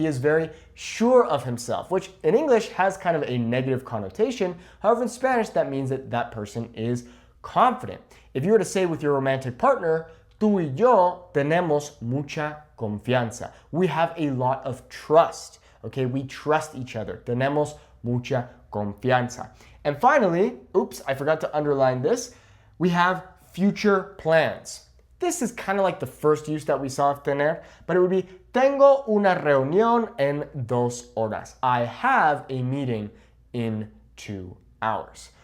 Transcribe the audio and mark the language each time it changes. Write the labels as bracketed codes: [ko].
[en] He is very sure of himself, which in English has kind of a negative connotation. However, in Spanish, that means that that person is confident. If you were to say with your romantic partner, [es] tú y yo tenemos mucha confianza. [en] We have a lot of trust. Okay, we trust each other. [es] Tenemos mucha confianza. [en] And finally, oops, I forgot to underline this. We have future plans. This is kind of like the first use that we saw of tener, but it would be [es] tengo una reunión en 2 horas. [en] I have a meeting in 2 hours.